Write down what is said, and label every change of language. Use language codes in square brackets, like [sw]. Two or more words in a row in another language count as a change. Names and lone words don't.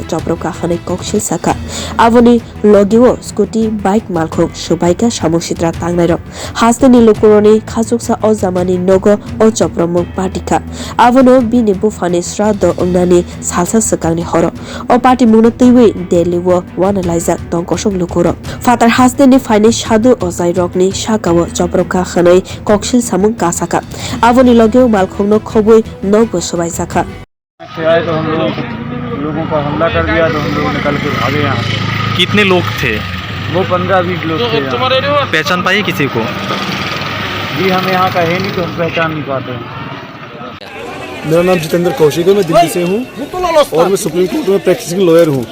[trp] चप्रबका खनै कक्सिल साका आबोनि लगेव स्कुटी बाइक मालखौ सुबायका सामुं सित्रा तांनाय रक हास्तिनि लुकुरनि खाजुकसा अ जामानि नग अ चप्रमुं पार्टीखा आबोनो बिनि बुफानि श्राद्ध अंनानि सालसा सकांनि हर अ पार्टी मुंनो तैवै देलिव वानालाइजा तंकसं लुकुर फादर हास्तिनि फाइनि सादु अजाय रकनि साकाव चप्रबका खनै कक्सिल सामुं कासाका आबोनि लगेव मालखौनो खबै नग सुबाय जाका [hi] आए तो हम लोगों पर हमला कर दिया तो हम लोग निकल के भागे यहाँ। कितने लोग थे? वो 15-20 लोग थे यहाँ। पहचान पाई किसी को? जी हम यहाँ का है नहीं तो हम पहचान नहीं पाते हैं। मेरा नाम जितेंद्र कौशिक है, मैं दिल्ली से हूँ और मैं सुप्रीम कोर्ट में [en] practising lawyer [hi] हूँ।